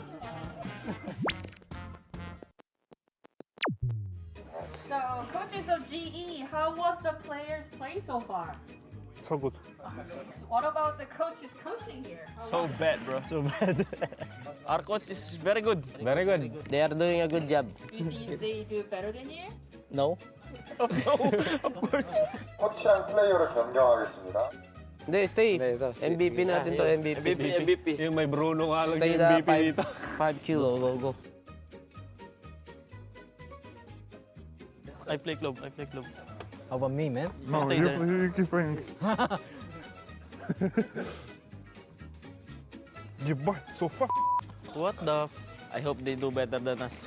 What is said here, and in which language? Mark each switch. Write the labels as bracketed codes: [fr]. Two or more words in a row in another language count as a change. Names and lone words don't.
[en] So, coaches of GE, how was the players' play so far? So good. What about the coaches coaching here? So bad, bro. Our coach is very good. They are doing a good job. Do you think they do better than you? No. Of course. [ko] 코치랑 플레이어를 변경하겠습니다. [tl] Hindi, stay. Hindi, ito. MVP natin to, MVP. Yung may Bruno nga lang Stay yung na MVP dito. 5 kilo, go. [en] I play club. How about me, man? No, Stay there. you keep playing. Ебать, so fast. What the? I hope they do better than us.